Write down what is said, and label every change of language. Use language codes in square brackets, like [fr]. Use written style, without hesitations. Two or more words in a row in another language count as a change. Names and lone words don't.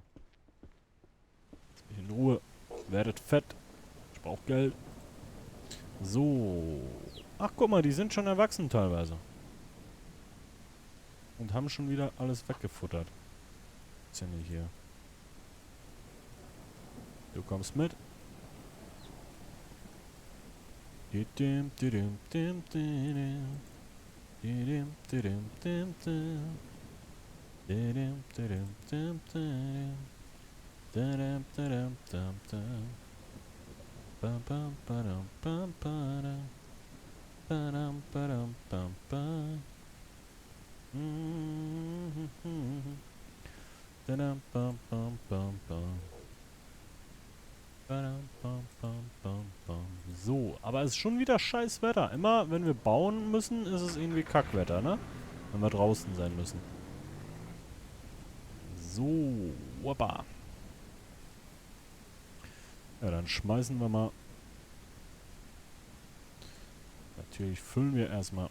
[de] Lass mich in Ruhe. Werdet fett. Ich brauch Geld. So. Ach, guck mal, die sind schon erwachsen teilweise. Und haben schon wieder alles weggefuttert. Ist ja nicht hier. Du kommst mit. Didim, didim, dim, didim. Didim, didim, dim, dim. Didim, didim, dim, dim. Didim, didim, dim, dim. Bam, bam, badam, bam, badam. Badam, badam, bam, bam. Badam, bam, bam, bam, bam. Badam, bam, bam, bam, bam. So, aber es ist schon wieder scheiß Wetter. Immer, wenn wir bauen müssen, ist es irgendwie Kackwetter, ne? Wenn wir draußen sein müssen. So, woppa. Ja, dann schmeißen wir mal. Natürlich füllen wir erstmal.